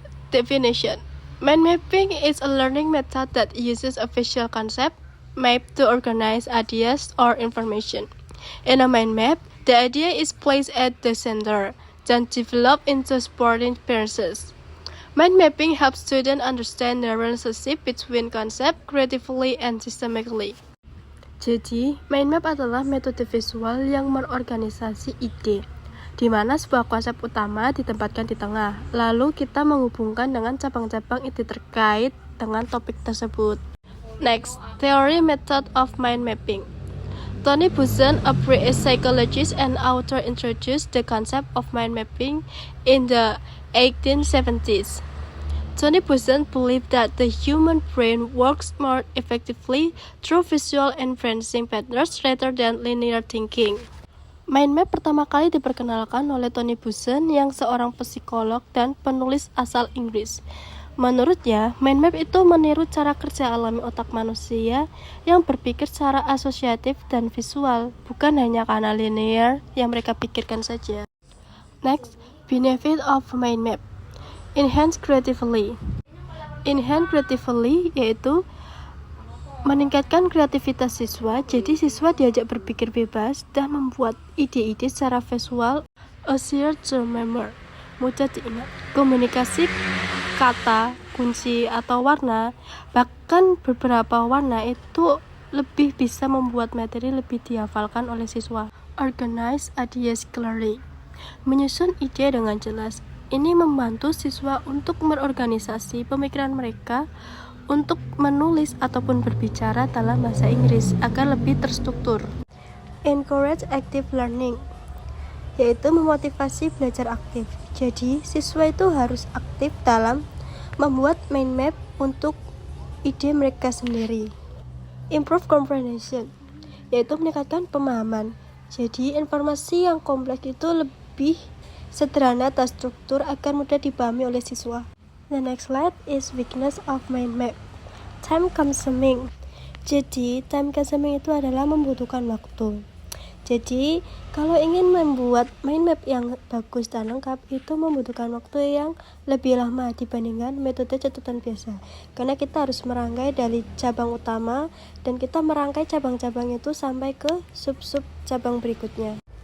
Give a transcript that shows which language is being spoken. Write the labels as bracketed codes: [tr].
[en] Definition: mind mapping is a learning method that uses a visual concept map to organize ideas or information. In a mind map, the idea is placed at the center, then developed into supporting pieces. Mind mapping helps students understand the relationship between concepts creatively and systematically. [id] Jadi, mind map adalah metode visual yang mengorganisasi ide, di mana sebuah konsep utama ditempatkan di tengah, lalu kita menghubungkan dengan cabang-cabang ide terkait dengan topik tersebut. [en] Next, theory method of mind mapping. Tony Buzan, a British psychologist and author, introduced the concept of mind mapping in the 1870s. Tony Buzan believed that the human brain works more effectively through visual inferencing patterns rather than linear thinking. [id] Mind map pertama kali diperkenalkan oleh Tony Buzan yang seorang psikolog dan penulis asal Inggris. Menurutnya, mind map itu meniru cara kerja alami otak manusia yang berpikir secara asosiatif dan visual, bukan hanya karena linear yang mereka pikirkan saja. [en] Next, benefit of mind map. Enhance creatively. Enhance creatively [id] yaitu meningkatkan kreativitas siswa, jadi siswa diajak berpikir bebas dan membuat ide-ide secara visual, [en] easier to remember, [id] mudah diingat. Komunikasi kata, kunci, atau warna, bahkan beberapa warna itu lebih bisa membuat materi lebih dihafalkan oleh siswa. [en] Organize ideas clearly. [id] Menyusun ide dengan jelas. Ini membantu siswa untuk merorganisasi pemikiran mereka untuk menulis ataupun berbicara dalam bahasa Inggris agar lebih terstruktur. [en] Encourage active learning, [id] yaitu memotivasi belajar aktif. Jadi, siswa itu harus aktif dalam membuat mind map untuk ide mereka sendiri. [en] Improve comprehension, [id] yaitu meningkatkan pemahaman. Jadi, informasi yang kompleks itu lebih sederhana dan struktur agar mudah dipahami oleh siswa. [en] The next slide is weakness of mind map. Time consuming. [id] Jadi, time consuming itu adalah membutuhkan waktu. Jadi, kalau ingin membuat mind map yang bagus dan lengkap itu membutuhkan waktu yang lebih lama dibandingkan metode catatan biasa. Karena kita harus merangkai dari cabang utama dan kita merangkai cabang-cabang itu sampai ke sub-sub cabang berikutnya.